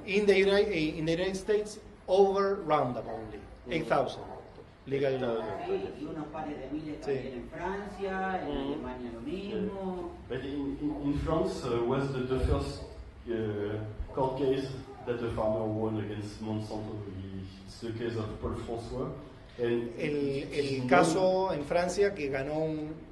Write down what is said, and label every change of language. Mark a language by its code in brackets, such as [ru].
[en] In the United States, over Roundup only. 8,000. Legal. [es] Sí, y unos pares de miles también en Francia, en Alemania lo mismo. [en] But in France was the first court case that the farmer won against Monsanto. It's the case of Paul François. And [es] el caso en Francia que ganó un